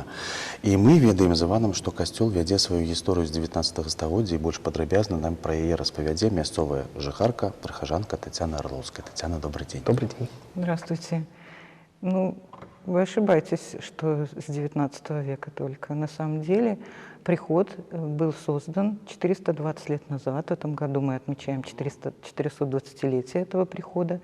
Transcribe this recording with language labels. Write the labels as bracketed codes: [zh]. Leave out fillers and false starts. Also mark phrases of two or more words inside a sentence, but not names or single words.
[be] І мы ведаем з Іванам, што касцёл вядзе сваю гісторыю з 19 стагоддзя, і больш падрабязна нам пра яе распавядзе мясцовая жыхарка, прыхажанка Татьяна Орловская. [ru] Татьяна, добрый день. Добрый день. Здравствуйте. Ну, вы ошибаетесь, что с 19 века только. На самом деле приход был создан 420 лет назад. В этом году мы отмечаем 420-летие этого прихода.